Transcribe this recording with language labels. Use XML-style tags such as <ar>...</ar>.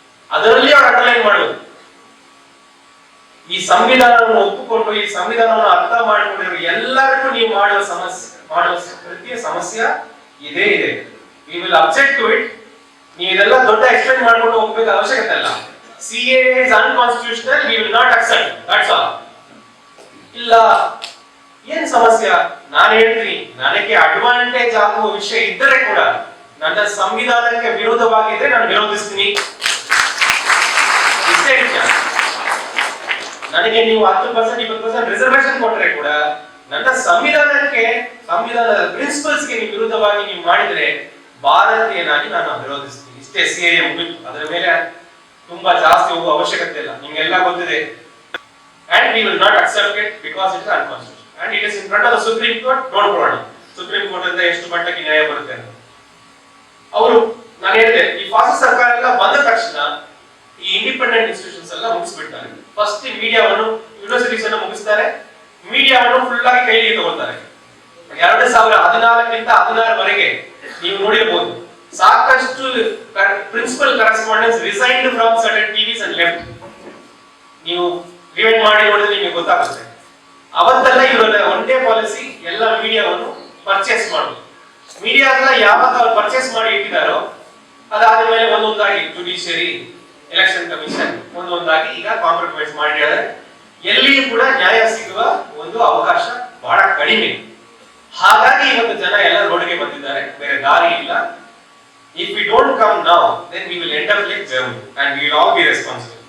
<kn>ಅದರಲ್ಲಿ ಅವ್ರು ಅಂಡರ್ಲೈನ್ ಮಾಡೋದು, ಈ ಸಂವಿಧಾನವನ್ನು ಒಪ್ಪಿಕೊಂಡು ಈ ಸಂವಿಧಾನವನ್ನು ಅರ್ಥ ಮಾಡಿಕೊಂಡಿರೋ ಎಲ್ಲರಿಗೂ ನೀವು ಮಾಡುವ ಪ್ರತಿ ಸಮಸ್ಯೆ ಇದೇ ಇದೆ.</kn> <en>We will object to it.</en> <kn>ನೀವು ಇದೆಲ್ಲ ದೊಡ್ಡ ಎಕ್ಸ್ಪ್ಲೇನ್ ಮಾಡ್ಕೊಂಡು ಹೋಗ್ಬೇಕು ಅವಶ್ಯಕತೆ ಇಲ್ಲ.</kn> <en>CA is unconstitutional, we will not accept, that's all.</en> <kn>ಇಲ್ಲ, ಏನ್ ಸಮಸ್ಯೆ? ನಾನು ಹೇಳ್ತೀನಿ, ನನಗೆ ಅಡ್ವಾಂಟೇಜ್ ಆಗುವ ವಿಷಯ ಇದ್ದರೆ ಕೂಡ ನನ್ನ ಸಂವಿಧಾನಕ್ಕೆ ವಿರೋಧವಾಗಿದ್ರೆ ನಾನು ವಿರೋಧಿಸ್ತೀನಿ. ಇಷ್ಟೇ ವಿಷಯ. ನನಗೆ ನೀವು 10% 20% ರಿಸರ್ವೇಶನ್ ಕೊಟ್ಟರೆ ಕೂಡ ನನ್ನ ಸಂವಿಧಾನದ ಪ್ರಿನ್ಸಿಪಲ್ಸ್ ಗೆ ನೀವು ವಿರುದ್ಧವಾಗಿ ನೀವು ಮಾಡಿದ್ರೆ ಭಾರತೀಯನಾಗಿ ನಾನು ವಿರೋಧಿಸ್ತೀನಿ. ಇಷ್ಟೇ. CAA ಮುಗಿತು. ಅದರ ಮೇಲೆ ತುಂಬಾ ಜಾಸ್ತಿ ಹೋಗುವ ಅವಶ್ಯಕತೆ ಇಲ್ಲ, ನಿಮ್ಗೆಲ್ಲ ಗೊತ್ತಿದೆ.</kn> <en>And we will not accept it because it is unconstitutional and it is in front of the Supreme Court. Don't worry.</en> <kn>Supreme Court ಅಂತ ಎಷ್ಟು ಮಟ್ಟಕ್ಕೆ ನ್ಯಾಯ ಬರುತ್ತೆ ಅಂತ ಅವರು, ನಾನು ಹೇಳಿದೆ, ಈ ಫಾಸಿಸ್ಟ್ ಸರ್ಕಾರ ಎಲ್ಲ ಬಂದ ತಕ್ಷಣ ಈ ಇಂಡಿಪೆಂಡೆಂಟ್ ಇನ್ಸ್ಟಿಟ್ಯೂಷನ್ಸ್ ಎಲ್ಲ ಮುಗಿಸ್ಬಿಡ್ತಾರೆ. ಫಸ್ಟ್ ಮೀಡಿಯಾವನ್ನು, ಯೂನಿವರ್ಸಿಟೀಸ್ ಅನ್ನು ಮುಗಿಸ್ತಾರೆ, ಮೀಡಿಯಾವನ್ನು ಫುಲ್ ಆಗಿ ಕೈಗೆ ತಗೊಳ್ತಾರೆ.</kn> <en>2014 16</en> <kn>ನೀವು ನೋಡಿರಬಹುದು, ಸಾಕಷ್ಟು</kn> <en>Principal correspondence resigned from certain TVs and left.</en> <kn>ನೀವು ರಿವೈಂಡ್ ಮಾಡಿ ನೋಡಿದ್ರೆ ನಿಮಗೆ ಗೊತ್ತಾಗುತ್ತೆ. ಅವತ್ತೆಲ್ಲ ಇವರ ಒಂದೇ ಪಾಲಿಸಿ, ಎಲ್ಲ ಮೀಡಿಯಾವನ್ನು ಪರ್ಚೇಸ್ ಮಾಡೋದು. ಮೀಡಿಯಾ ಎಲ್ಲ ಯಾವಾಗ ಅವ್ರು ಪರ್ಚೇಸ್ ಮಾಡಿ ಇಟ್ಟಿದ್ದಾರೋ ಅದಾದ ಮೇಲೆ ಒಂದೊಂದಾಗಿ ಜುಡಿಷಿಯರಿ, ಎಲೆಕ್ಷನ್ ಕಮಿಷನ್ ಒಂದೊಂದಾಗಿ ಈಗ ಕಾಂಪ್ರಮೈಸ್ ಮಾಡಿದ್ದಾರೆ. ಎಲ್ಲಿಯೂ ಕೂಡ ನ್ಯಾಯ ಸಿಗುವ ಒಂದು ಅವಕಾಶ ಬಹಳ ಕಡಿಮೆ. ಹಾಗಾಗಿ ಇವತ್ತು ಜನ ಎಲ್ಲ ರೋಡ್ಗೆ ಬಂದಿದ್ದಾರೆ, ಬೇರೆ ದಾರಿ ಇಲ್ಲ.</kn> <en>If we don't come now, then we will end up like Germany and we will all be responsible.</en>